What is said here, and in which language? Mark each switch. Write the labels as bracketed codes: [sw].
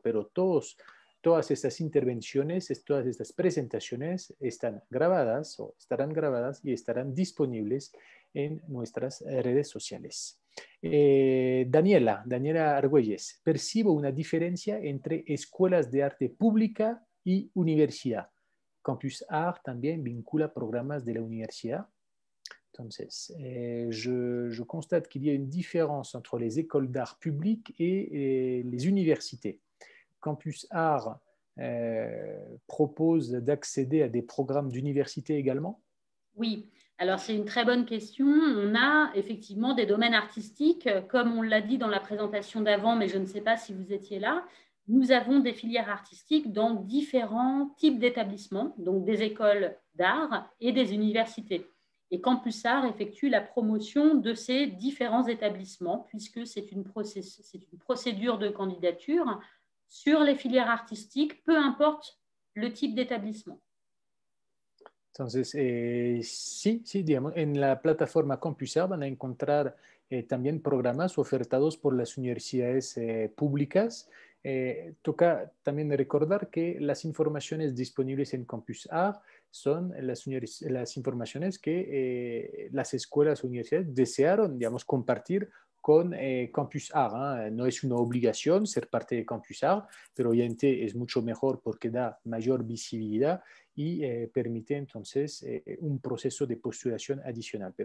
[es] Pero todas estas intervenciones, todas estas presentaciones están grabadas o estarán grabadas y estarán disponibles en nuestras redes sociales. Daniela Argüelles, percibo una diferencia entre escuelas de arte pública y universidad. Campus Art también vincula programas de la universidad. Entonces, [fr] je constate qu'il y a une différence entre les écoles d'art publiques et les universités. Campus Art propose d'accéder à des programmes d'université également? Oui, alors c'est une très bonne question. On a effectivement des domaines artistiques, comme on l'a dit dans la présentation d'avant, mais je ne sais pas si vous étiez là, nous avons des filières artistiques dans différents types d'établissements, donc des écoles d'art et des universités. Et Campus Art effectue la promotion de ces différents établissements, puisque c'est une procédure de candidature sur les filières artistiques, peu importe le type d'établissement. [es] Entonces, sí, digamos, en la plataforma CompusArt van a encontrar también programas ofertados por las universidades públicas. Toca también recordar que las informaciones disponibles en CompusArt son las informaciones que las escuelas o universidades desearon, digamos, compartir con CompusArt, ¿eh? No es una obligación ser parte de CompusArt, pero obviamente es mucho mejor porque da mayor visibilidad y permite entonces un proceso de postulación adicional.